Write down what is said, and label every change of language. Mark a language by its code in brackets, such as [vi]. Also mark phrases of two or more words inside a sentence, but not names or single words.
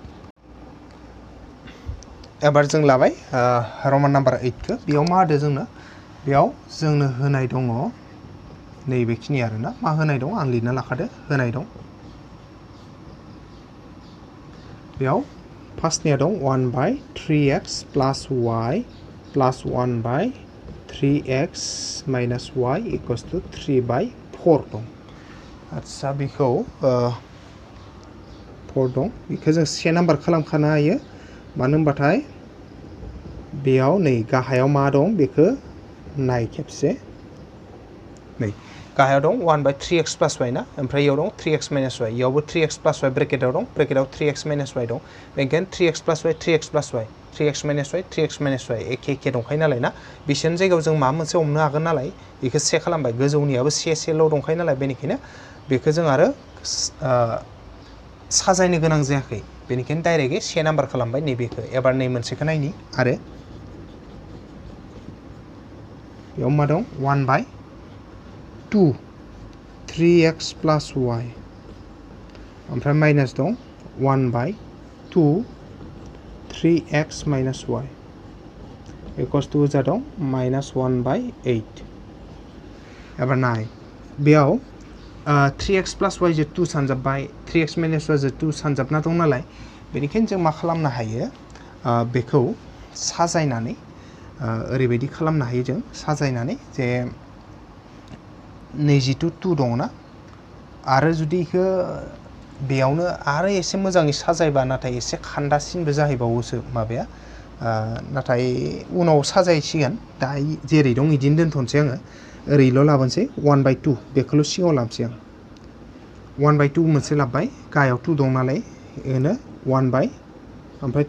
[brx] एबार जों लाबाय रमान नाम्बार 8 खौ बेयाव मा होदो बेयाव जोंनो होनाय दङ नैबेखिनि आरोना मा होनाय दं आं लिरना लाखादो होनाय दं बेयाव फार्स्टनिया दं [en] 1/3x plus y plus 1/3x minus y equals to 3/4 [brx] दं आच्छा बेखौ 4 दं बेखौ जों से नाम्बार खालामखानो हायो मानो होनबाथाय बेयाव नै गाहायाव मा दं बेखौ नाय खेबसे नै गाहायाव दं [en] 1 by 3x plus y [brx] ना ओमफ्राय इयाव दं [en] 3x minus y [brx] इयावबो [en] 3x plus y [brx] ब्रेकेटाव दं ब्रेकेटाव [en] 3x minus y [brx] दं बेनिखायनो [en] 3x plus y 3x plus y 3x minus y [brx] 3x minus y एखे दंखायो नालाय ना बिसोरनि जायगायाव जों माबा मोनसे हमनो हागोन नालाय बेखौ से खालामबाय गोजौनियाबो सेल' दंखायो नालाय बेनिखायनो बेखौ जों आरो साजायनो गोनां जायाखै बेनिखायनो डाइरेक्टयै से नाम्बार खालामबाय नैबेखौ एबार नै मोनसेखौ नायनि आरो बेयाव मा दं [en] 1 by 2 3x plus y ओमफ्राय माइनास दं 1 by 2 3x minus y equals to [brx] जा दं [en] minus 1 by 8 [brx] एबार नाय बेयाव [en] 3x plus y [brx] जो 2 सानजाबबाय [en] 3x minus y [brx] जो 2 सानजाबना दं नालाय बेनिखायनो जों मा खालामनो हायो बेखौ साजायनानै ओरैबायदि खालामनो हायो जों साजायनानै जे नैजिथु 2 दङ ना आरो जुदि इखौ बेयावनो आरो एसे मोजाङै साजायबा नाथाय एसे खान्दासिनबो जाहैबावोसो माबाया नाथाय उनाव साजायसिगोन दा जेरै दं इदिनो दोनथ'नोसै आङो ओरैल' लाबोनोसै [en] 1 by 2 [brx] बेखौल' सिगाङाव लाबोनोसै आं [en] 1 by 2 [brx] मोनसे लाबबाय गाहायाव 2 दं नालाय बेनो 1 by ओमफ्राय